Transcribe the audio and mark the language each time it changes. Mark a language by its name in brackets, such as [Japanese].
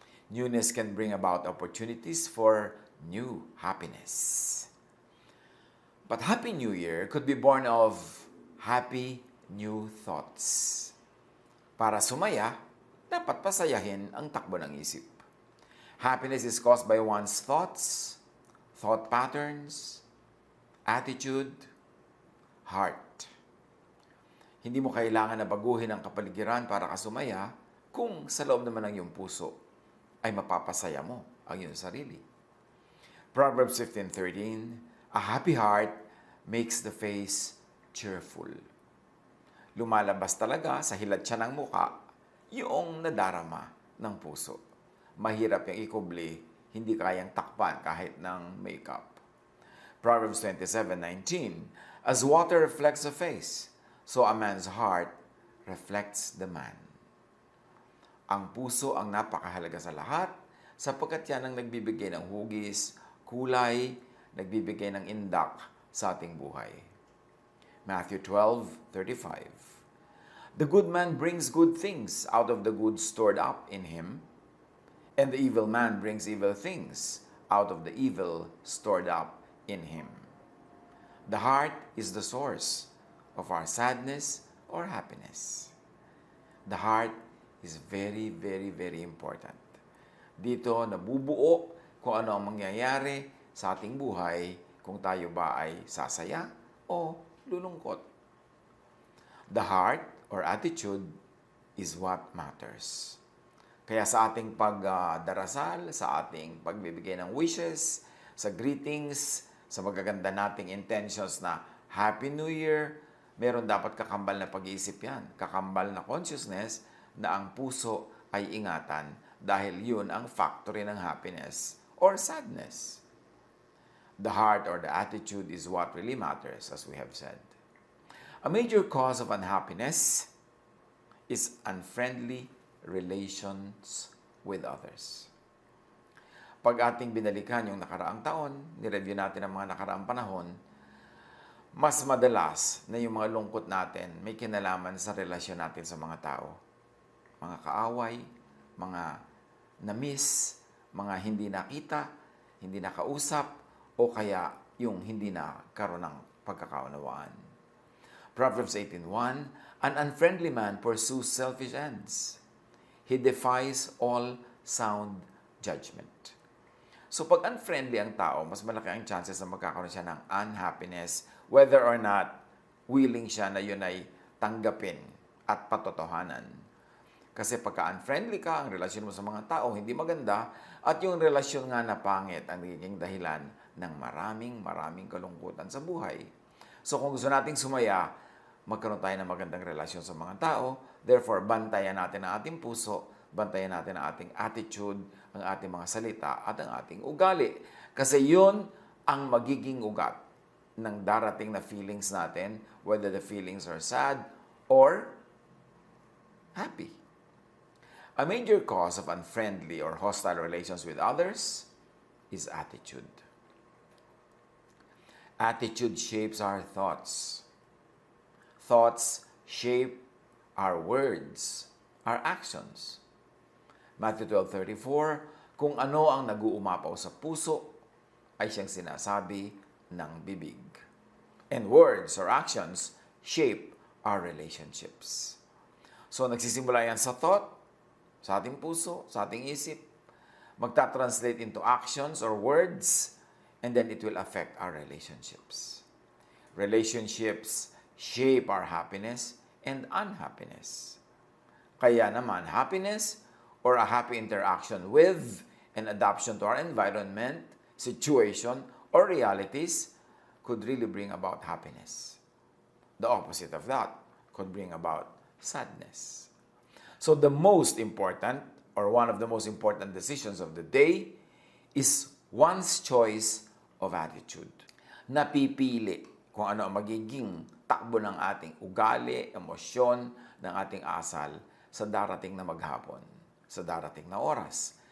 [English] Newness can bring about opportunities for new happiness. But Happy New Year could be born of happy new thoughts. [Filipino] Para sumaya, dapat pasayahin ang takbo ng isip. [English] Happiness is caused by one's thoughts, thought patterns, attitude, heart. [Filipino] Hindi mo kailangan na baguhin ang kapaligiran para ka sumaya kung sa loob naman ng iyong puso ay mapapasaya mo ang iyong sarili. [English] Proverbs 15:13, a happy heart makes the face cheerful. [Filipino] Lumalabas talaga sa hilat siya ng muka yung nadarama ng puso. Mahirap yung ikubli, hindi kayang takpan kahit ng makeup. [English] Proverbs 27:19, as water reflects the face, so a man's heart reflects the man. [Filipino] Ang puso ang napakahalaga sa lahat sapagkat yan ang nagbibigay ng hugis, kulay, nagbibigay ng indak sa ating buhay. [English] Matthew 12:35. The good man brings good things out of the good stored up in him, and the evil man brings evil things out of the evil stored up in him. The heart is the source of our sadness or happiness. The heart is very, very, very important. [Filipino] Dito nabubuo kung ano ang mangyayari sa ating buhay kung tayo ba ay sasaya o lulungkot. [English] The heart or attitude is what matters. [Filipino] Kaya sa ating pagdarasal, sa ating pagbibigay ng wishes, sa greetings, sa magaganda nating intentions na Happy New Year, meron dapat kakambal na pag-iisip yan. Kakambal na consciousness na ang puso ay ingatan dahil yun ang factory ng happiness or sadness. [English] The heart or the attitude is what really matters, as we have said. A major cause of unhappiness is unfriendly relations with others. [Filipino] Pag ating binalikan yung nakaraang taon, nireview natin ang mga nakaraang panahon, mas madalas na yung mga lungkot natin may kinalaman sa relasyon natin sa mga tao. Mga kaaway, mga na-miss, mga hindi nakita, hindi nakausap, o kaya yung hindi na karoon ng pagkakaunawaan. [English] Proverbs 18:1, an unfriendly man pursues selfish ends. He defies all sound judgment. [Filipino] So pag unfriendly ang tao, mas malaki ang chances na magkakaroon siya ng unhappiness, [English] whether or not [Filipino] willing siya na yun ay tanggapin at patotohanan. Kasi pagka unfriendly ka, ang relasyon mo sa mga tao hindi maganda, at yung relasyon nga na pangit ang nagiging dahilan ng maraming kalungkutan sa buhay. So kung gusto nating sumaya, magkaroon tayo ng magandang relasyon sa mga tao. Therefore, bantayan natin ang ating puso, bantayan natin ang ating attitude, ang ating mga salita, at ang ating ugali. Kasi yun ang magiging ugat ng darating na feelings natin, [English] whether the feelings are sad or happy. A major cause of unfriendly or hostile relations with others is attitude. Attitude shapes our thoughts. Thoughts shape our words, our actions. [Filipino] Matthew 12:34, kung ano ang nag-uumapaw sa puso ay siyang sinasabi ng bibig. [English] And words or actions shape our relationships. So [Filipino] nagsisimula yan sa [English] thought, [Filipino] sa ating puso, sa ating isip, magta-translate [English] into actions or words, and then it will affect our relationships. Relationships shape our happiness and unhappiness. [Filipino] Kaya naman, [English] happiness or a happy interaction with and adaptation to our environment, situation, or realities could really bring about happiness. The opposite of that could bring about sadness. So the most important or one of the most important decisions of the day is one's choice of attitude. [Filipino] Napipili kung ano ang magiging takbo ng ating ugali, emosyon, ng ating asal sa darating na maghapon, sa darating na oras.